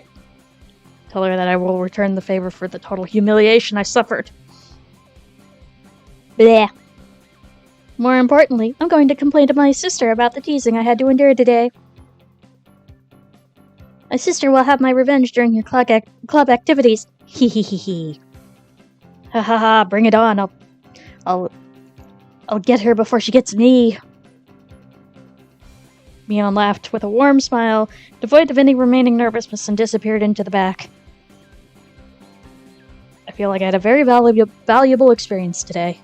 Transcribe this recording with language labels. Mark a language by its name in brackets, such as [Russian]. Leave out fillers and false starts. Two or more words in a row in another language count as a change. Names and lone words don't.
[English] Tell her that I will return the favor for the total humiliation I suffered. Bleh. More importantly, I'm going to complain to my sister about the teasing I had to endure today. My sister will have my revenge during your club activities. Hee hee hee hee. Ha ha ha, bring it on. I'll get her before she gets me. Mion laughed with a warm smile, devoid of any remaining nervousness, and disappeared into the back. I feel like I had a very valuable experience today.